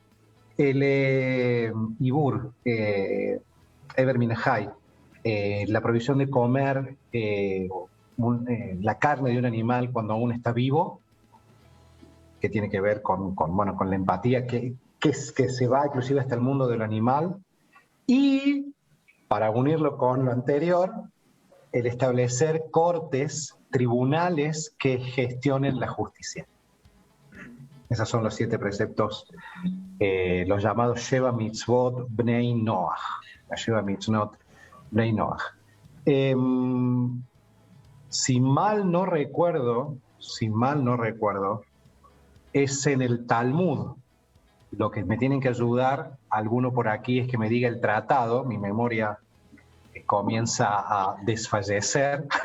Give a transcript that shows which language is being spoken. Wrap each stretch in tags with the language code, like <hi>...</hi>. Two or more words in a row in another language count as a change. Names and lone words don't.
<es>el Ibur,</es> <he>אבר מן החי,</he> <es>la prohibición de comer la carne de un animal cuando aún está vivo, que tiene que ver con la empatía que se va inclusive hasta el mundo del animal, y para unirlo con lo anterior, el establecer cortes, tribunales que gestionen la justicia. Esos son los 7 preceptos, los llamados</es> <he>שבע מצוות בני נח.</he> <es>La</es> <he>שבע מצוות בני נח.</he> <es>Si mal no recuerdo, es en el Talmud. Lo que me tienen que ayudar, alguno por aquí, es que me diga el tratado. Mi memoria comienza a desfallecer.</es>